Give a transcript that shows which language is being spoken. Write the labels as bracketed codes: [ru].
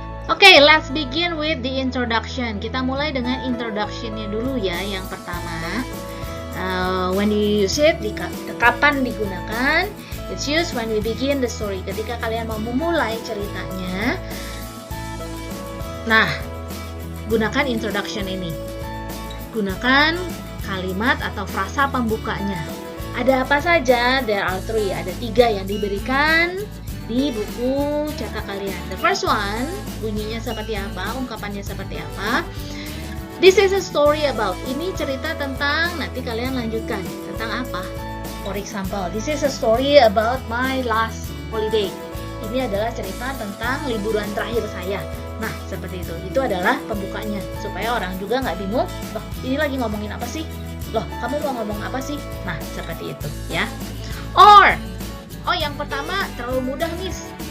[en] Okay, let's begin with the introduction. [id] Kita mulai dengan introduction-nya dulu ya. Yang pertama, [en] when you use it, [id] kapan digunakan? [en] It's used when we begin the story. [id] Ketika kalian mau memulai ceritanya. Nah, gunakan introduction ini. Gunakan kalimat atau frasa pembukanya. Ada apa saja? [en] There are 3. [id] Ada 3 yang diberikan di buku cetak kalian. [en] The first one, [id] bunyinya seperti apa? Ungkapannya seperti apa? [en] This is a story about. [id] Ini cerita tentang, nanti kalian lanjutkan. Tentang apa? [en] For example, this is a story about my last holiday. [id] Ini adalah cerita tentang liburan terakhir saya. Nah, seperti itu. Itu adalah pembukanya. Supaya orang juga nggak bingung, loh, ini lagi ngomongin apa sih? Loh, kamu mau ngomong apa sih? Nah, seperti itu ya. Or, yang pertama terlalu mudah, Miss.